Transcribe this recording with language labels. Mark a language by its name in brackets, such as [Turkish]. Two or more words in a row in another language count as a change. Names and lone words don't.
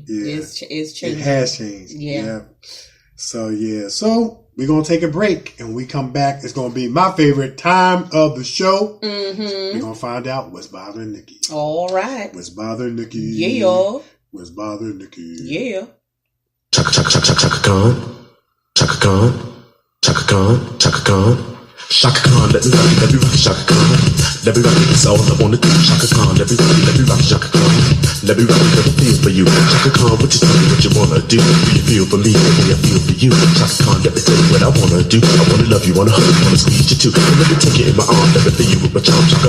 [English] Yeah. It's changing. It has changed. Yeah. So we're going to take a break, and we come back. It's going to be my favorite time of the show. We're going to find out what's bothering Nikki. All right. What's bothering Nikki? Yeah. What's bothering Nikki? Yeah. Chaka Khan. Chaka Khan. Chaka Khan. Chaka Khan. Chaka Khan. Let's start. Shaka Khan. Let me rock it, it's all I wanna do. Shaka Khan, let me rock it, Shaka Khan. Let me rock it, cause I feel for you. Shaka Khan, what you tell me what you wanna do? Do you feel for me the way I feel for you? Shaka Khan, let me tell you what I wanna do. I wanna love you, wanna hug you, wanna squeeze you too. And let me take you in my arms, let me fill you with my charm, Shaka.